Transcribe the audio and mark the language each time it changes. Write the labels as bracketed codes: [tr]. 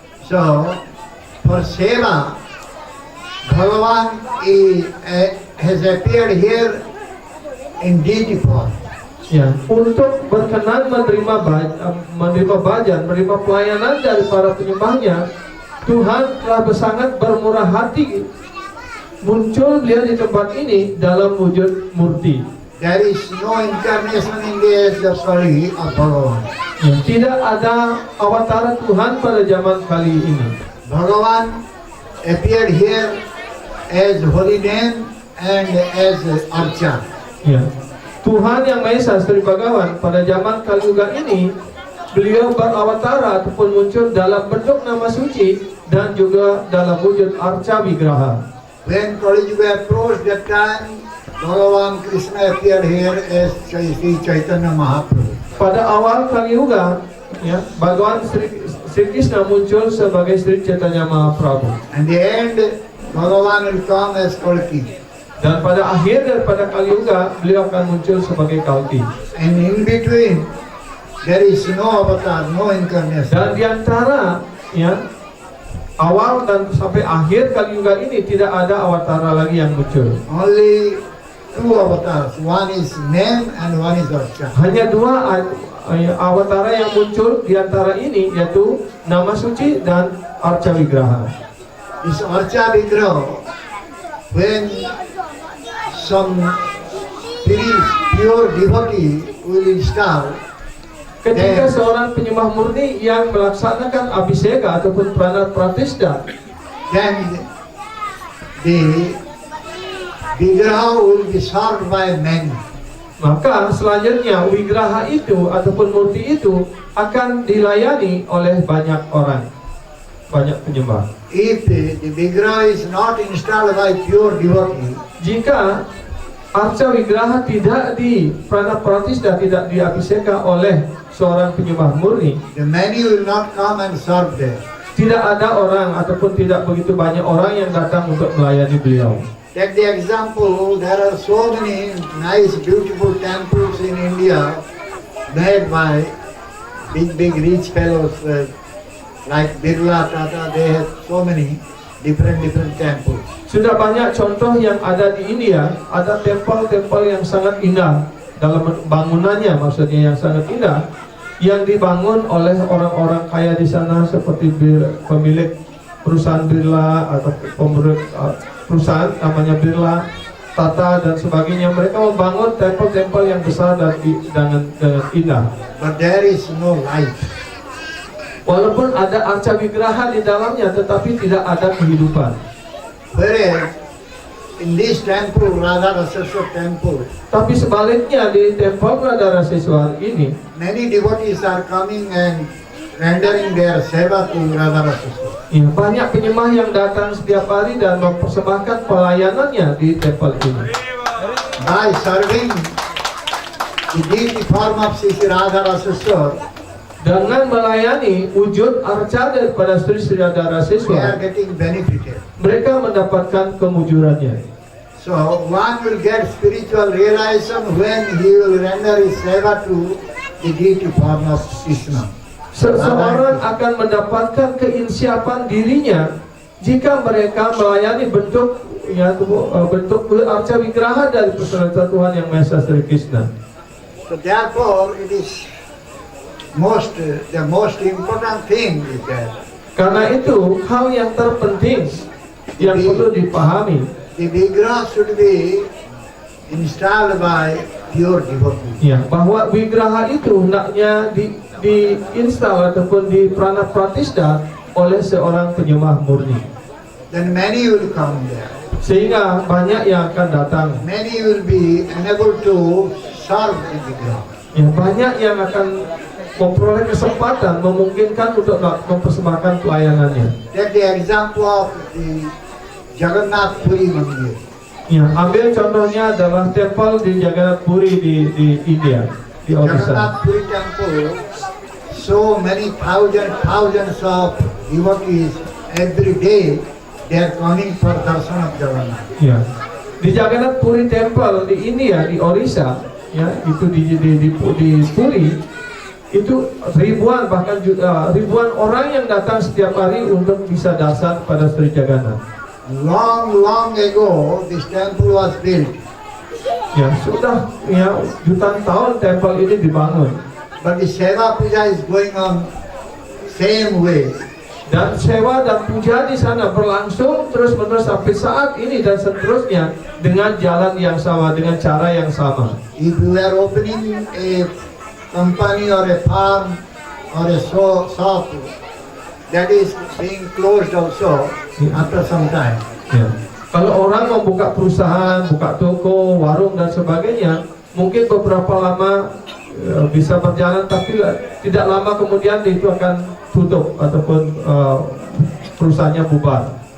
[en] So, for seva, Bhagavan has appeared here in deity form. [id] Ya, untuk berkenan menerima bhajan, menerima pelayanan dari para penyembahnya, Tuhan telah sangat bermurah hati. Muncul beliau di tempat ini dalam wujud murti. [en] There is no incarnation in the story of Bhagavan. [id] Ya, tidak ada awatara Tuhan pada zaman kali ini. [en] Bhagavan appeared here as holy name and as archa. [id] Ya. Tuhan yang Maha Esa Sri Bhagavan pada zaman Kali Yuga ini, beliau berawatara ataupun muncul dalam bentuk nama suci dan juga dalam wujud arca wigraha. [en] When Kali Yuga approached, that time Bhagavan Krishna appeared here as Sri Chaitanya Mahaprabhu. [id] Pada awal Kali Yuga, ya, Bhagavan Sri Krishna muncul sebagai Sri Chaitanya Mahaprabhu. [en] And the end, Bhagavan will come as Kalki. [id] Dan pada akhir daripada Kali Yuga, beliau akan muncul sebagai Kalki. [en] And in between, there is no avatar, no incarnation. [id] Dan diantara ya awal dan sampai akhir Kali Yuga ini tidak ada awatara lagi yang muncul. [en] Only two avatars. One is name and one is Archa. [id] Hanya dua awatara yang muncul diantara ini, yaitu nama suci dan Arca Wigraha. [en] This Archa Vigraha, when some pure devotee will install, [id] Ketika seorang penyembah murni yang melaksanakan abhiseka ataupun prana pratishta, [en] then the Vigraha will be served by many. [id] maka selanjutnya wigraha itu ataupun murti itu akan dilayani oleh banyak orang, banyak penyembah. [en] If the Vigraha is not installed by pure devotee, [id] Jika arca wigraha tidak di prana pratishta, tidak diabhiseka oleh seorang penyembah murni, [en] the many will not come and serve there. [id] tidak ada orang ataupun tidak begitu banyak orang yang datang untuk melayani beliau. [en] Take the example, there are so many nice, beautiful temples in India made by big rich fellows like Birla, Tata. They have so many different temples. [id] Sudah banyak contoh yang ada di India, ada tempel-tempel yang sangat indah dalam bangunannya, maksudnya yang sangat indah, yang dibangun oleh orang-orang kaya di sana seperti pemilik perusahaan Birla atau pemilik perusahaan namanya Birla, Tata dan sebagainya. Mereka membangun tempel-tempel yang besar dan dengan indah. [en] But there is no life. [id] Walaupun ada arca wigraha di dalamnya, tetapi tidak ada kehidupan. [en] Whereas in this temple, Radharaseswar temple, [id] Tapi sebaliknya di tempel Radharaseswar ini, [en] many devotees are coming and rendering their seva to Radharaseswar. [id] ya, banyak penyembah yang datang setiap hari dan mempersembahkan pelayanannya di tempel ini. [en] By serving the deity form of Sri Radharaseswar, [id] Dengan melayani wujud arca daripada Sri [en] they are [id] Radharaseswar, [en] getting benefited. [id] mereka mendapatkan kemujurannya. [en] So one will get spiritual realization when he will render his seva to the deity form of Krishna. [id] Seseorang akan mendapatkan keinsiapan dirinya jika mereka melayani bentuk arca wigraha dari personalitas Tuhan Yang Maha Esa Sri Krishna. [en] So therefore it is the most important thing is that [id] Karena itu hal yang terpenting yang perlu dipahami, [en] the Vigraha should be installed by pure devotee. [id] ya, bahwa wigraha itu hendaknya diinstal ataupun di prana pratishta oleh seorang penyembah murni, [en] Then many will come there. [id] sehingga banyak yang akan datang. [en] Many will be unable to serve the Vigraha. [id] Ya, banyak yang akan memperoleh kesempatan memungkinkan untuk mempersembahkan pelayanannya. [en] Take the example of the Jagannath Puri Mandir. [id] Ya, ambil contohnya adalah tempel di Jagannath Puri di India, di Odisha. [en] Jagannath Puri Temple, so many thousands of devotees every day they are coming for darshan of Jagannath. [id] Ya, di Jagannath Puri Temple di India, di Odisha, ya, itu di Puri, itu ribuan bahkan ribuan orang yang datang setiap hari untuk bisa dasar pada Sri Jagannath. [en] Long ago, this temple was built, [id] Ya, sudah ya jutaan tahun tempel ini dibangun. [en] but the Seva Puja is going on same way. [id] Dan sewa dan puja di sana berlangsung terus-menerus sampai saat ini dan seterusnya dengan jalan yang sama, dengan cara yang sama. [en] If you are opening a company or a farm or a shop, that is being closed also after some time. Ya. [id] Kalau orang membuka perusahaan, buka toko, warung dan sebagainya, mungkin beberapa lama bisa berjalan, tapi tidak lama kemudian itu akan tutup ataupun perusahaannya bubar.